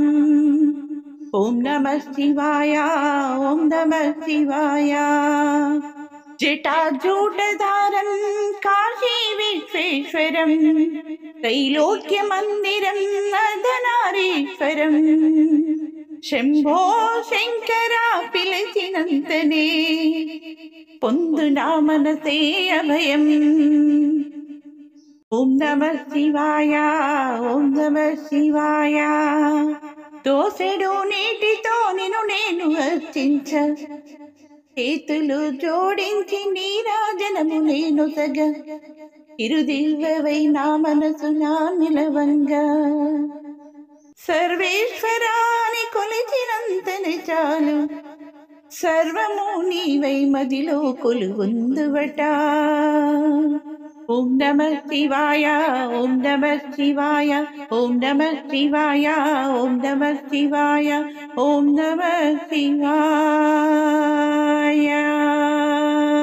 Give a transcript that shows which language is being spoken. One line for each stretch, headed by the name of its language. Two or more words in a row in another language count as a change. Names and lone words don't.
Sanskrit: ॐ नमः शिवाय ॐ नमः शिवाय। जटाजूटधारं काशी विश्वेश्वरं त्रैलोक्य मंदिरं अर्धनारीश्वरम् शंभो शंकरा
Telugu: పిలిచినంతనే పొందునా మనసే అభయం।
Sanskrit: ॐ नमः शिवाय ॐ नमः शिवाय।
Telugu: దోసెడు నీటితో నిన్ను నేను అర్చించ చేతులు జోడించి నీరాజనము నేను సగ ఇరుదివ్వవై నా మనసు నా నిలవంగా సర్వేశ్వరాని కొలిచినంతనే చాలు సర్వము నీవై మదిలో కొలువుందువట।
Sanskrit: ॐ नमः शिवाय ॐ नमः शिवाय ॐ नमः शिवाय ॐ नमः शिवाय ॐ नमः शिवाय।